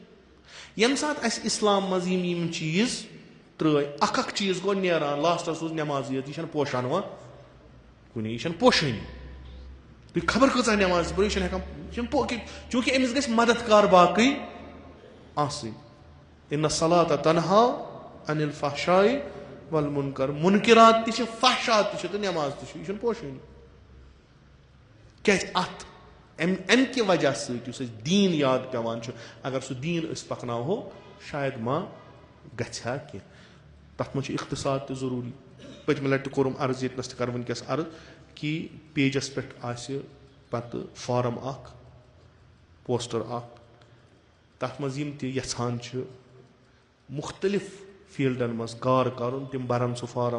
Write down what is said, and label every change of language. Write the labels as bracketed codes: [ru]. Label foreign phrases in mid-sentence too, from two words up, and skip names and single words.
[ks] ییٚمہِ ساتہٕ اَسہِ اِسلام منٛز یِم چیٖز ترٛٲے, اکھ چیٖز گوٚو نیران, لاسٹَس روٗز نٮ۪مازِیت. یہِ چھَنہٕ پوشان وۄنۍ کُنی, یہِ چھَنہٕ پوشٲنی. تُہۍ خبر کۭژاہ نٮ۪ماز پٔرِو, یہِ چھَنہٕ ہٮ۪کان, چوٗنٛکہِ أمِس گژھِ مدد کار باقٕے آسٕنۍ. [ar] اِنَ صَلَاةَ تَنہَا عَنِ الْفَحْشَاءِ وَالْمُنکَر, [ks] مُنکِرات تہِ چھِ, فحشات تہِ چھِ تہٕ نٮ۪ماز تہِ چھِ, یہِ چھُنہٕ پوشٲنی. کیٛازِ اَتھ اَمہِ کہِ وجہ سۭتۍ یُس اَسہِ دیٖن یاد پیٚوان چھُ, اگر سُہ دیٖن أسۍ پَکناوہو شاید ما گژھِ ہا کینٛہہ. تَتھ منٛز چھُ اِختصاد تہِ ضروٗری. پٔتمہِ لَٹہِ تہِ کوٚرُم عرض, ییٚتنَس تہِ کَرٕ وٕنکیٚس عرض, کہِ پیجَس پٮ۪ٹھ آسہِ پَتہٕ فارَم اَکھ, پوسٹَر اَکھ, تَتھ منٛز یِم تہِ یَژھان چھِ مُختلِف فیٖلڈَن منٛز کار کَرُن تِم بَرَن سُہ فارَم.